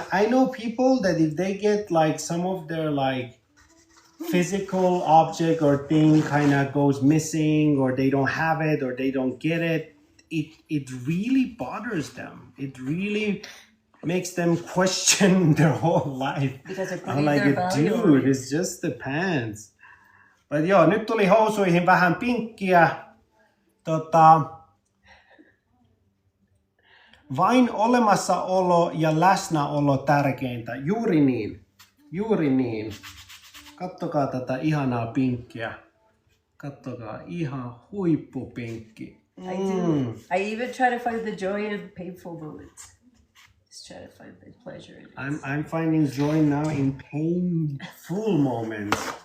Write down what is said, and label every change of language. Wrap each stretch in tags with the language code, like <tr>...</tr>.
<en>I know people that if they get like some of their like physical object or thing kind of goes missing, or they don't have it, or they don't get it, it really bothers them. It really makes them question their whole life. Because I'm like, dude, it's just the pants.</en> <fi>But joo, nyt tuli housuihin vähän pinkkiä. Vain olemassaolo ja läsnäolo tärkeintä. Juuri niin. Kattokaa tätä ihanaa pinkkiä. Kattokaa, ihan huippupinkki.</fi> <en>I even try to find the joy in painful moments. Just try to find the pleasure in it. I'm finding joy now in painful moments.</en>